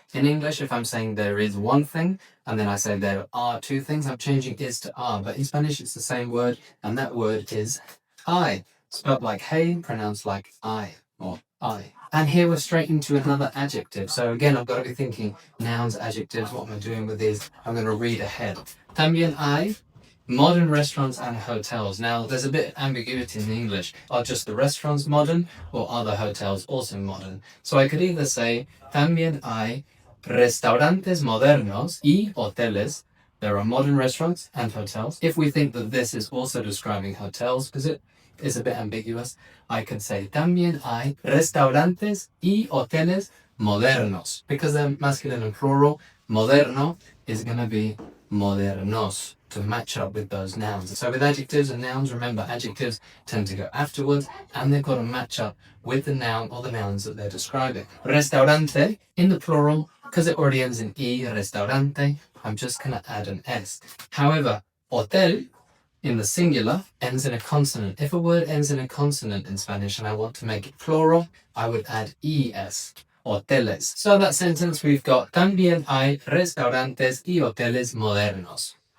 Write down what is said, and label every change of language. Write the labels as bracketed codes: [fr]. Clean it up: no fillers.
[en] In English, if I'm saying there is one thing, and then I say there are 2 things, I'm changing is to are. But in Spanish, it's the same word, and that word is I. Spelled like hey, pronounced like I, or I. And here we're straight into another adjective. So again, I've got to be thinking nouns, adjectives, what am I doing with these? I'm going to read ahead. [es] También hay [en] modern restaurants and hotels. Now, there's a bit of ambiguity in English. Are just the restaurants modern, or are the hotels also modern? So I could either say, [es] también hay restaurantes modernos y hoteles [en] There are modern restaurants and hotels. If we think that this is also describing hotels, because it is a bit ambiguous, I could say [es] también hay restaurantes y hoteles modernos. [en] Because they're masculine and plural, moderno is going to be modernos to match up with those nouns. So with adjectives and nouns, remember adjectives tend to go afterwards and they've got to match up with the noun or the nouns that they're describing. Restaurante in the plural, because it already ends in E, restaurante, I'm just going to add an S. However, hotel in the singular ends in a consonant. If a word ends in a consonant in Spanish and I want to make it plural, I would add ES. Hoteles. So that sentence we've got [es] también hay restaurantes y hoteles modernos.